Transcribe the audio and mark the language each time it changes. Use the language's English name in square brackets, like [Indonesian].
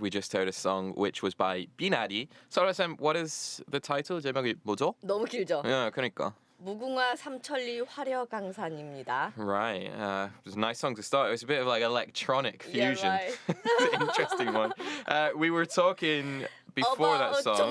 [English] We just heard a song which was by Binari. Sorry, Sam, what is the title? [Korean] 제목이 뭐죠? 너무 길죠? Yeah, 그러니까. 무궁화 삼천리 화려강산입니다. [English] Right. It was a nice song to start. It was a bit of like electronic Yeah, fusion. right. It's an interesting one. We were talking before that song.